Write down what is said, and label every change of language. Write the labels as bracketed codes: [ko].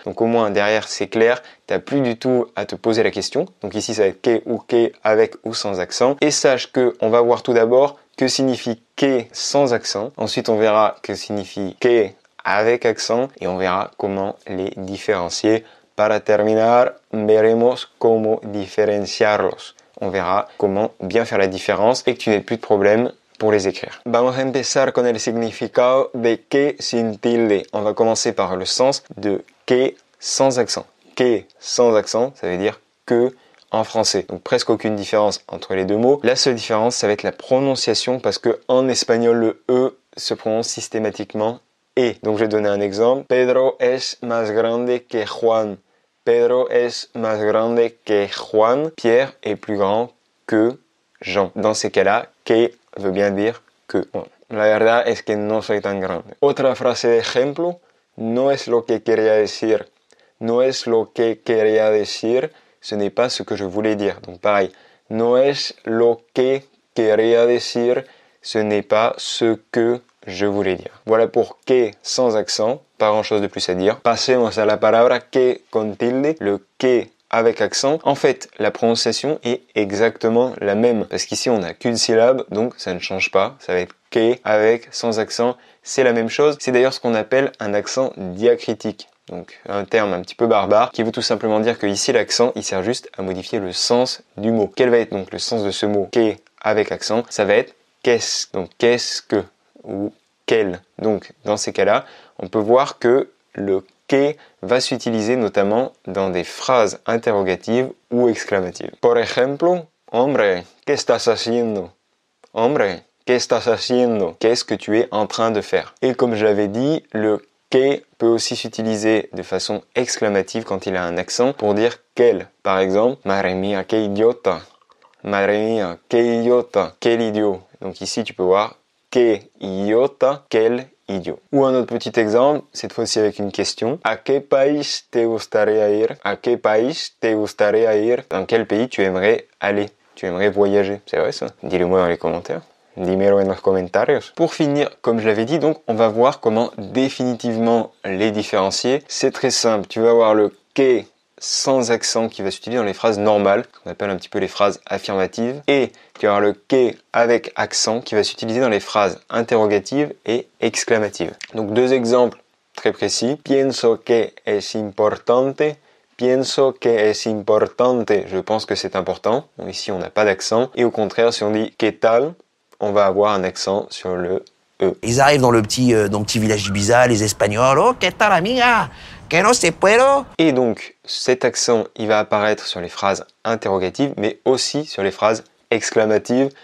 [fr] Donc au moins derrière c'est clair, t'as plus du tout à te poser la question. Donc ici ça va être que ou que avec ou sans accent. Et sache que on va voir tout d'abord que signifie que sans accent. Ensuite on verra que signifie que avec accent et on verra comment les différencier. [es] Para terminar, veremos cómo diferenciarlos. [fr] On verra comment bien faire la différence et que tu n'aies plus de problème pour les écrire. [es] Vamos a empezar con el significado de que sin tilde. [fr] On va commencer par le sens de que sans accent. Que sans accent, ça veut dire que en français. Donc presque aucune différence entre les deux mots. La seule différence, ça va être la prononciation parce que en espagnol, le E se prononce systématiquement E. Donc je vais donner un exemple. [es] Pedro es más grande que Juan. Pedro es más grande que Juan. [fr] Pierre est plus grand que Jean. Dans ces cas-là, que veut bien dire que. [es] La verdad es que no soy tan grande. Otra frase de ejemplo. No es lo que quería decir. No es lo que quería decir. [fr] Ce n'est pas ce que je voulais dire. Donc pareil. [es] No es lo que quería decir. [fr] Ce n'est pas ce que je voulais dire. Voilà pour que sans accent. Pas grand chose de plus à dire. [es] Pasemos a la palabra que con tilde. [fr] Le que avec accent. En fait, la prononciation est exactement la même. Parce qu'ici, on n'a qu'une syllabe, donc ça ne change pas. Ça va être que avec, sans accent. C'est la même chose. C'est d'ailleurs ce qu'on appelle un accent diacritique. Donc un terme un petit peu barbare qui veut tout simplement dire que ici l'accent il sert juste à modifier le sens du mot. Quel va être donc le sens de ce mot que avec accent? Ça va être qu'est-ce. Donc qu'est-ce que ou quel. Donc dans ces cas-là, on peut voir que le que va s'utiliser notamment dans des phrases interrogatives ou exclamatives. [es] Por ejemplo, hombre, ¿qué estás haciendo? Hombre, ¿qué estás haciendo? [fr] Qu'est-ce que tu es en train de faire? Et comme je l'avais dit, le que peut aussi s'utiliser de façon exclamative quand il a un accent pour dire quel. Par exemple, [es] madre mía, qué idiota. Madre mía, qué idiota. [fr] Quel idiot. Donc ici, tu peux voir [es] qué idiota, [fr] quel idiot. Ou un autre petit exemple, cette fois-ci avec une question. [es] ¿A qué país te gustaría ir? ¿A qué país te gustaría ir? [fr] Dans quel pays tu aimerais aller? Tu aimerais voyager? C'est vrai ça? Dis-le-moi dans les commentaires. [es] Dímelo en los comentarios. [fr] Pour finir, comme je l'avais dit, donc on va voir comment définitivement les différencier. C'est très simple. Tu vas avoir le que sans accent qui va s'utiliser dans les phrases normales, qu'on appelle un petit peu les phrases affirmatives, et tu vas avoir le que avec accent qui va s'utiliser dans les phrases interrogatives et exclamatives. Donc deux exemples très précis. Pienso que es importante. Pienso que es importante. Je pense que c'est important. Donc ici on n'a pas d'accent. Et au contraire, si on dit [es] ¿qué tal?, [fr] on va avoir un accent sur le E. Ils arrivent dans le petit village d'Ibiza, les Espagnols. [es] Oh, ¿qué tal, amiga? Que no se puedo? [fr] Et donc, cet accent, il va apparaître sur les phrases interrogatives, mais aussi sur les phrases exclamatives.